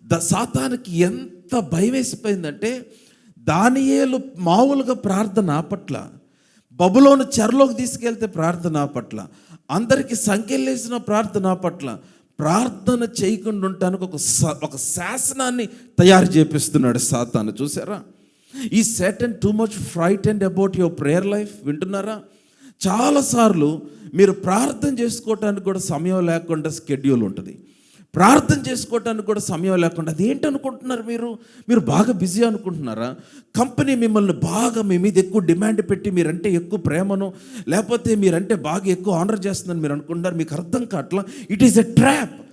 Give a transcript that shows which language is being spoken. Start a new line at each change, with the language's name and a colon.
Telugu: సాతానికి ఎంత భయం వేసిపోయిందంటే, దానియేలు మామూలుగా ప్రార్థన ఆపట్ల, బబులోను చెరలోకి తీసుకెళ్తే ప్రార్థన ఆపట్ల, అందరికీ సంఖ్యలేసిన ప్రార్థన ఆపట్ల. ప్రార్థన చేయకుండా ఉండటానికి ఒక శాసనాన్ని తయారు చేపిస్తున్నాడు సాతాను. చూసారా, ఈ
English: Satan too much frightened about your prayer life?
Telugu: వింటున్నారా? చాలాసార్లు మీరు ప్రార్థన చేసుకోవటానికి కూడా సమయం లేకుండా స్కెడ్యూల్ ఉంటుంది. ప్రార్థన చేసుకోవటానికి కూడా సమయం లేకుండా అది ఏంటనుకుంటున్నారు మీరు బాగా బిజీ అనుకుంటున్నారా? కంపెనీ మిమ్మల్ని బాగా మీ మీద ఎక్కువ డిమాండ్ పెట్టి మీరంటే ఎక్కువ ప్రేమను, లేకపోతే మీరంటే బాగా ఎక్కువ ఆనర్ చేస్తుందని మీరు అనుకుంటున్నారు. మీకు అర్థం కావట్లా.
English: It is a trap.